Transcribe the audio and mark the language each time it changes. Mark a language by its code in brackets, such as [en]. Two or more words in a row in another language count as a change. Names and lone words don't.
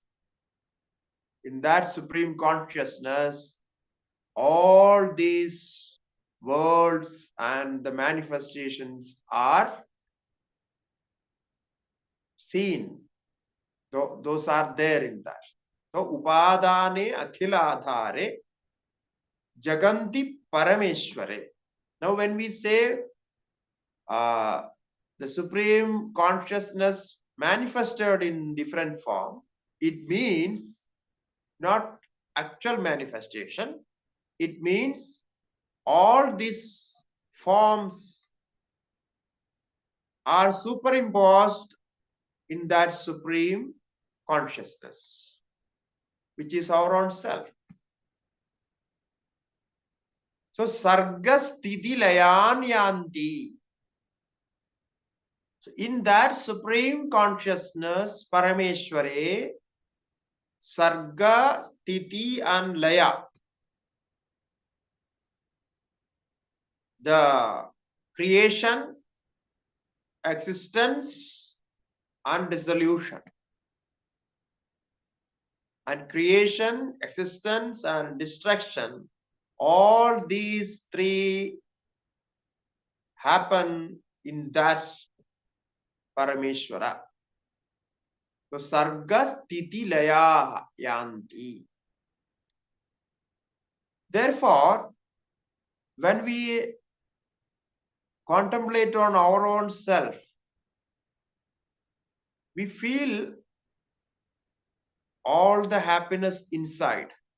[en] In that Supreme Consciousness, all these worlds and the manifestations are seen. Those are there in that. So, [sa] उपादाने अखिलाधारे जगन्ति परमेश्वरे. [en] Now, when we say the Supreme Consciousness manifested in different form, it means not actual manifestation. It means all these forms are superimposed in that Supreme Consciousness, which is our own self. So, [sa] सर्गस्थिति लयान् यान्ति. [en] So in that Supreme Consciousness, [sa] परमेश्वरे, सर्ग, स्थिति [en] and Laya, the creation existence and dissolution. And creation, existence, and destruction, all these three happen in that Parameshwara. So, [sa] सर्ग स्थिति लय यान्ति. [en] Therefore, when we contemplate on our own self, we feel all the happiness inside.